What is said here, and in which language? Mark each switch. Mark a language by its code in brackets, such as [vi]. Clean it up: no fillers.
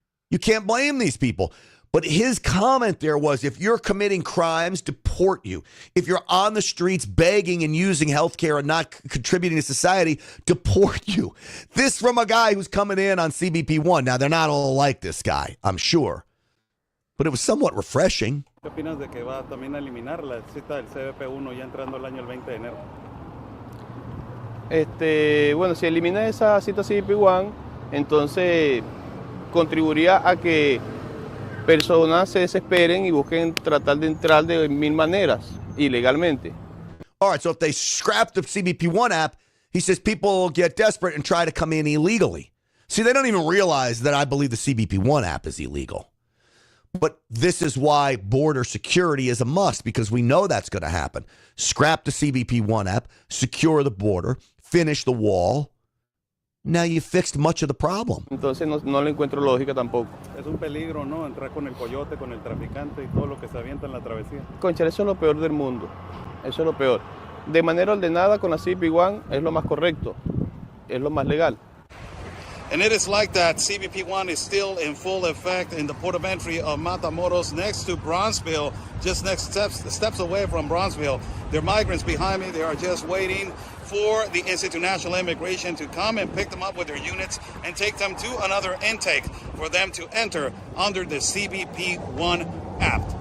[en] You can't blame these people. But his comment there was, if you're committing crimes, deport you. If you're on the streets begging and using health care and not contributing to society, deport you. This from a guy who's coming in on CBP-1. Now, they're not all like this guy, I'm sure. But it was somewhat refreshing. [es] ¿Qué opinas de que va también a eliminar la cita del CBP-1 ya entrando el año el 20 de enero? Bueno, si elimina esa cita CBP-1, entonces contribuiría a que personas se desesperen y busquen tratar de entrar de mil maneras, ilegalmente. [en] All right, so if they scrap the CBP-1 app, he says people will get desperate and try to come in illegally. See, they don't even realize that I believe the CBP-1 app is illegal. But this is why border security is a must, because we know that's going to happen. Scrap the CBP-1 app, secure the border, finish the wall. Now you fixed much of the problem. [es] Entonces no le encuentro lógica tampoco. Es un peligro, ¿no? Entrar con el coyote, con el traficante y todo lo que se avienta en la travesía. Concha, eso es lo peor del mundo. Eso es lo peor. De manera ordenada con la CBP-1 es lo más correcto. Es lo más legal. [en] And it is like that. CBP-1 is still in full effect in the port of entry of Matamoros next to Bronzeville, just next steps away from Bronzeville. There are migrants behind me. They are just waiting for the Institute of National Immigration to come and pick them up with their units and take them to another intake for them to enter under the CBP-1 app.